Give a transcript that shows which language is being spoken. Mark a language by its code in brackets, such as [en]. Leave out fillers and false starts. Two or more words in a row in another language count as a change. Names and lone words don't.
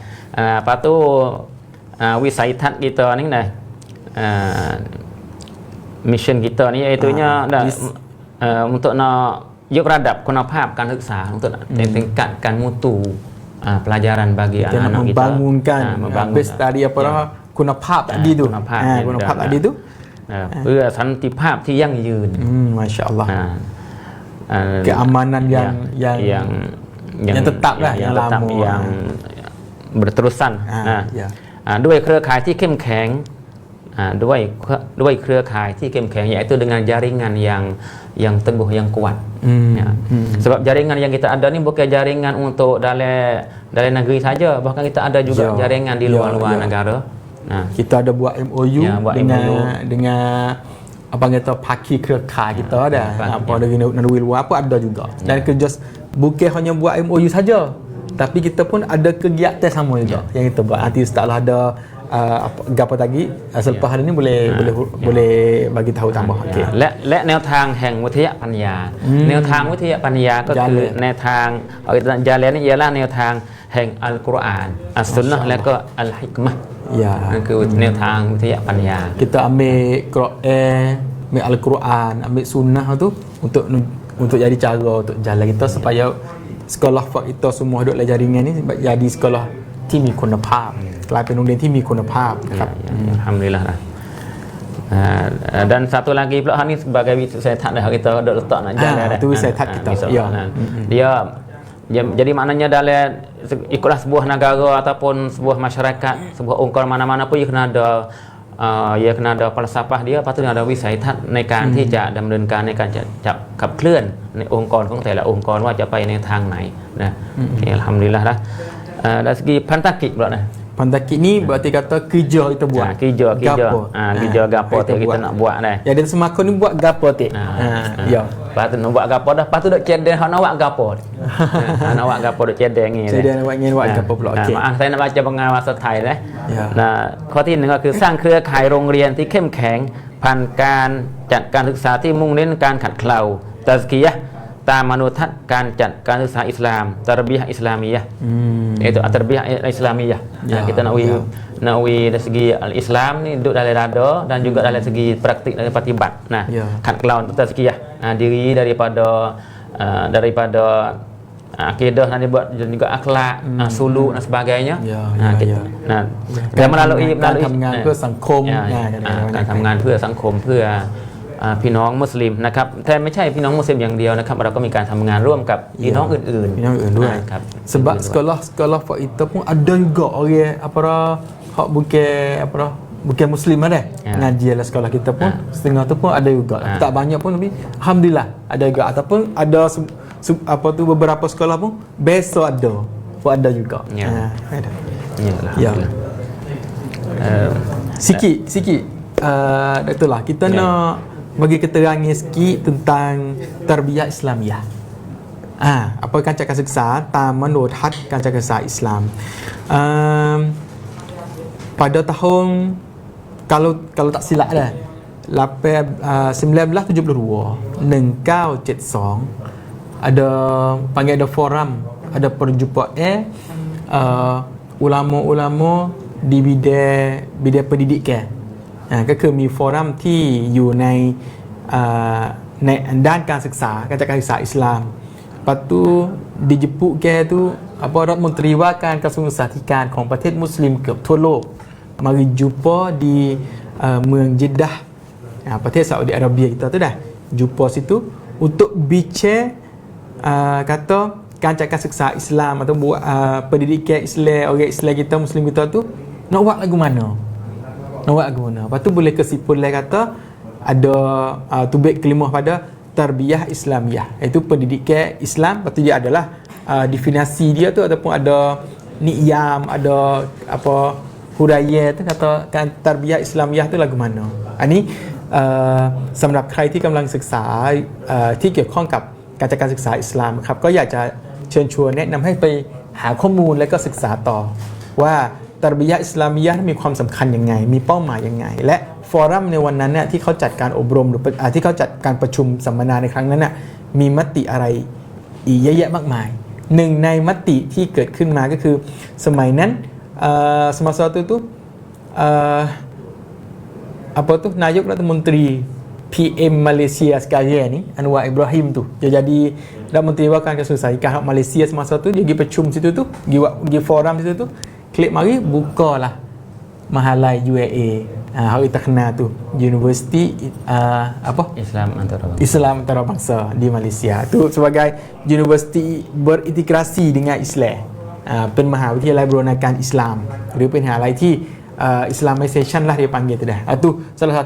[ms] Lepas tu wisai ทัศน์ kita ni nih mission kita ni iaitunya untuk nak [th] ยกระดับคุณภาพการศึกษา [ms] untuk tingkatkan mutu pelajaran bagi anak-anak kita membangunkan base tadi apa คุณภาพ tadi tu คุณภาพ tadi tu [th] เพื่อสันติภาพที่ยั่งยืน [ms] masyaallah keamanan yang tetap lah yang lama yang berterusan [th] ด้วยเครือข่ายที่เข้มแข็งด้วยเครือข่ายที่เข้มแข็ง [ms] yaitu dengan jaringan yang teguh yang kuat. Sebab jaringan yang kita ada ni bukan jaringan untuk dalam negeri saja, bahkan kita ada juga jaringan di luar negara. Kita ada buat MOU dengan apa kata paki เครือข่าย kita ada. Apa dari negeri luar apa ada juga. Dan kerja bukan hanya buat MOU saja, tapi kita pun ada kegiatan sama juga yang kita buat. Nanti setelah ada gapo tadi selepas hari ni boleh bagi tahu tambah. [th] และแนวทางแห่งวิทยาปัญญาแนวทางวิทยาปัญญาก็คือแนวทางจาเลนี่ialah แนวทางแห่งอัลกุรอานอัสซุนนะห์และก็อัลฮิกมะห์นั่นคือแนวทางวิทยาปัญญา [ms] kita ambil Quran ambil Al-Quran ambil sunnah tu untuk jadi cara untuk jalan kita supaya sekolah kita semua duduk dalam jaringan ni jadi sekolah [th] ที่มีคุณภาพกลายเป็นโรงเรียนที่มีคุณภาพนะครับ [ms] Alhamdulillah lah. Dan satu lagi pula ni sebagai wisai tat dah kita dok letak nak jalan dah. Itu wisai tat kita. Dia jadi maknanya dalam ikutlah sebuah negara ataupun sebuah masyarakat, sebuah องค์กร mana-mana pun ia kena ada falsafah dia, lepas tu ada [th] วิสัยทัศน์ในการที่จะดำเนินการในการจะขับเคลื่อนในองค์กรของแต่ละองค์กรว่าจะไปในทางไหนนะ [ms] alhamdulillah lah. Dari segi pantakik pula dah. Pantakik ni berarti kata kerja kita buat. Kerja gapo tu kita nak buat dah. Jadi semakin ni buat gapo tik. Ya. Lepas tu nak buat gapo dah, lepas tu dok cedeng hak nak buat gapo. Nak buat gapo dok cedeng ni. Cedeng buat gapo pula. Okey. Maaf saya nak baca pengawasan Thai dah. Nah, [th] ข้อที่1ก็คือสร้างเครือข่ายโรงเรียนที่เข้มแข็งผ่านการจัดการศึกษาที่มุ่งเน้นการขัดเกลาตัซกียะห์ตามมนุษย์การจัดการศึกษาอิสลามตารบียะห์อิสลามียะห์ [ms] iaitu tarbiyah islamiyah. Kita nak dari segi al-Islam ni duduk dalam dada dan juga dalam segi praktik dan praktibat. Nah, ขัดเกลา tazkiyah diri daripada akidah dan juga akhlak, suluk dan sebagainya. Dan melalui [th] การทำงานเพื่อสังคม การทำงานเพื่อสังคมเพื่อพี่น้องมุสลิมนะครับแต่ไม่ใช่พี่น้องมุสลิมอย่างเดียวนะครับเราก็มีการทำงางานร่วมกับพี่น้องอื่น ๆด้วยครับ [ms] sebab sekolah kita pun ada juga orang hak bukan muslim ada ngaji dalam sekolah kita pun setengah tu pun ada juga tak banyak pun tapi alhamdulillah ada juga ataupun ada beberapa sekolah pun besok ada juga sikit itulah kita nak bagi keterangan sikit tentang tarbiyah Islamiyah. Apa kancah [th] การศึกษาตามมโนทัศน์การศึกษาอิสลาม [ms] pada tahun kalau tak silap dah 1972 ada panggil ada forum, ada perjumpaan ulama-ulama di bidang pendidikan [th] ก็คือมีฟอรัมที่อยู่ในด้านการศึกษาการจัดการศึกษาอิสลามปัตตุ [ms] dijemput ke tu apa [th] รัฐมนตรีว่าการกระทรวงศึกษาธิการของประเทศมุสลิมเกือบทั่วโลก [ms] mari jumpa di [th] เมืองเจด้าประเทศซาอุดิอาระเบีย [ms] kita tu dah jumpa situ untuk bicara kata [th] การจัดการศึกษาอิสลาม [ms] atau buat pendidikan Islam orang Islam kita Muslim kita tu nak buat lagu mana lepas tu boleh kesimpulan kata ada tubik kelimah pada tarbiyah Islamiyah, iaitu pendidikan Islam. Lepas tu dia adalah definisi dia tu ataupun ada ni'yam, ada apa hurayah tu kata kan tarbiyah Islamiyah tu lagu mana. [th] อันนี้สำหรับใครที่กำลังศึกษาที่เกี่ยวข้องกับการจัดการศึกษาอิสลามครับก็อยากจะเชิญชวนแนะนำให้ไปหาข้อมูลและก็ศึกษาต่อว่าตารบียะห์อิสลามียะห์มีความสำคัญยังไงมีเป้าหมายยังไงและฟอรัมในวันนั้นเนี่ยที่เขาจัดการอบรมหรือที่เขาจัดการประชุมสัมมนาในครั้งนั้นน่ะมีมติอะไรอีกเยอะแยะมากมายหนึ่งในมติที่เกิดขึ้นมาก็คือสมัยนั้น [ms] semasa itu apa tu Nayuk รัฐมนตรี PM Malaysia sekarang ni Anwar Ibrahim tu dia jadi [th] รัฐมนตรีว่า การกระทรวงศึกษาธิการมาเลเซีย [ms] semasa tu dia pergi ประชุม situ tu pergi forum situ tu klik mari bukalah Mahalai UAA hari terkenal tu Universiti apa Islam Antarabangsa di Malaysia tu sebagai universiti berintegrasi dengan Islam [th] เป็นมหาวิทยาลัยบูรณาการอิสลามหรือเป็นมหาวิทยาลัยที่ [ms] Islamization lah dia panggil tu dah. Itu salah satu.